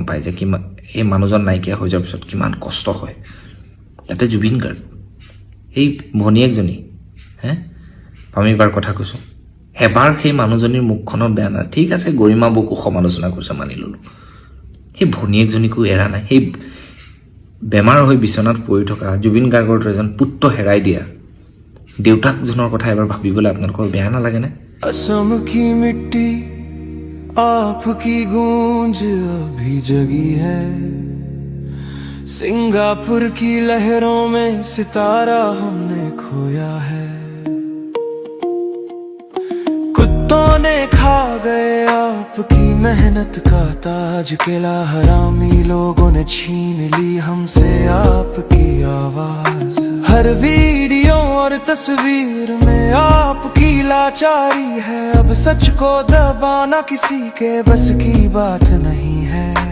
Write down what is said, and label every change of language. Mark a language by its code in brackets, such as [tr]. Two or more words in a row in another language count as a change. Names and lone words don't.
[as] পায় যে কিমান সেই মানুহজন নাইকিয়া হৈ যোৱাৰ পিছত কিমান কষ্ট হয় তাতে জুবিন গাৰ্গ সেই ভনীয়েকজনী আমি এবাৰ কথা কৈছোঁ এবাৰ সেই মানুহজনীৰ মুখখনত বেয়া নাই ঠিক আছে গৰিমা বৌকো সমালোচনা কৰিছে মানি ল'লোঁ সেই ভনীয়েকজনীকো এৰা নাই সেই বেমাৰ হৈ বিচনাত পৰি থকা জুবিন গাৰ্গৰ দৰে এজন পুত্ৰ হেৰাই দিয়া দেউতাকজনৰ কথা এবাৰ ভাবিবলৈ আপোনালোকৰ বেয়া নালাগেনে [hi] असम की मिट्टी आपकी गूंज अभी जगी है सिंगापुर की लहरों में सितारा हमने खोया है कुत्तों ने खा गए आपकी मेहनत का ताज किला हरामी लोगों ने छीन ली हमसे आपकी आवाज हर वीडियो और तस्वीर में आपकी लाचारी है अब सच को दबाना किसी के बस की बात नहीं है